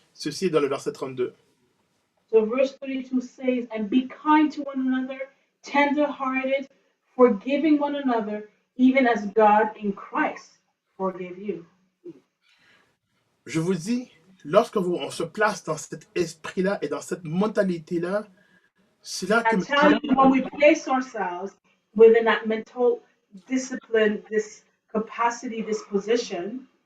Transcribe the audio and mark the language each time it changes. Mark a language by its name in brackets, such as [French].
[French] Ceci est dans le verset 32. [English] So verse 32 says, and be kind to one another, tender-hearted, forgiving one another, even as God in Christ forgave you. [French] Je vous dis, lorsque on se place dans cet esprit-là et dans cette mentalité-là, c'est là que [English] I tell you, when we place ourselves within that mental discipline, this capacity, this position,